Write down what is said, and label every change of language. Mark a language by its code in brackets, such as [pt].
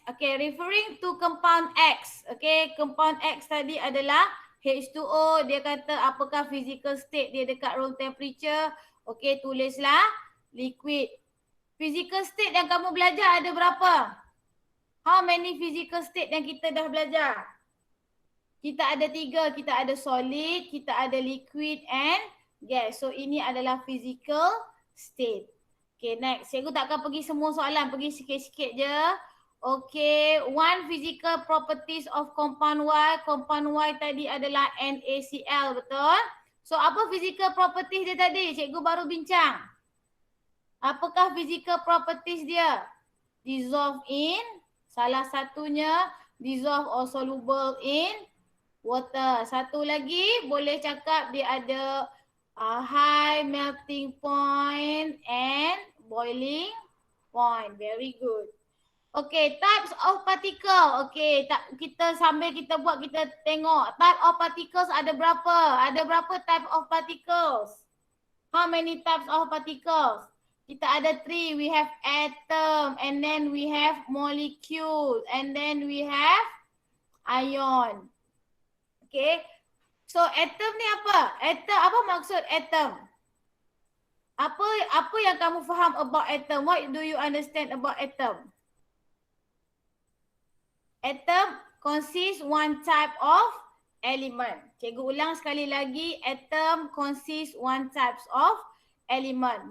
[en] Okay, referring to compound X. [ms] Okay, compound X tadi adalah H2O. Dia kata apakah physical state dia dekat room temperature. Okay, tulislah liquid. Physical state yang kamu belajar ada berapa? [en] How many physical state [ms] yang kita dah belajar? Kita ada 3. Kita ada solid, kita ada liquid and gas. So ini adalah physical state. Okay, next. Cikgu takkan pergi semua soalan, pergi sikit-sikit je. [en] Okay, one physical properties of compound Y. [ms] Compound Y tadi adalah NaCl, betul? So, apa physical properties dia tadi? Cikgu baru bincang. Apakah physical properties dia? [en] Dissolve in, [ms] salah satunya [en] dissolve or soluble in water. [ms] Satu lagi boleh cakap dia ada [en] high melting point and boiling point. Very good. [ms] Okay, types of particle. Okay, kita sambil kita buat, kita tengok type of particles ada berapa? Ada berapa type of particles? [en] How many types of particles? [ms] Kita ada 3. [en] We have atom, and then we have molecule, and then we have ion. [ms] Okay. So atom ni apa? Atom, apa maksud atom? Apa yang kamu faham about atom? [en] What do you understand about atom? Atom consists one type of element. [ms] Cikgu ulang sekali lagi. [en] Atom consists one types of element.